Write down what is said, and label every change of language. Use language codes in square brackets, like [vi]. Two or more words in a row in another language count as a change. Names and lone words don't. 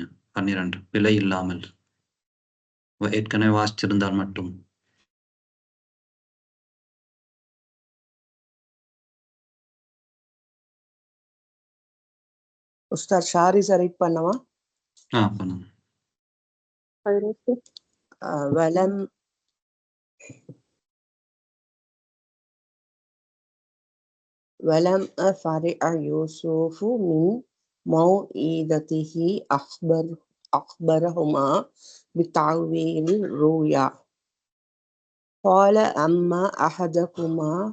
[ta] 12 பிழை இல்லாமல், ஏற்கனவே வாசிச்சிருந்தால் மட்டும். உஸ்தாத் ஷாரி சரிட் பண்ணவா? பண்ணுங்க. [ar] ولم أفرع يوسف من موعظته أخبرهما بتعويل الرؤيا قال أما أحدكما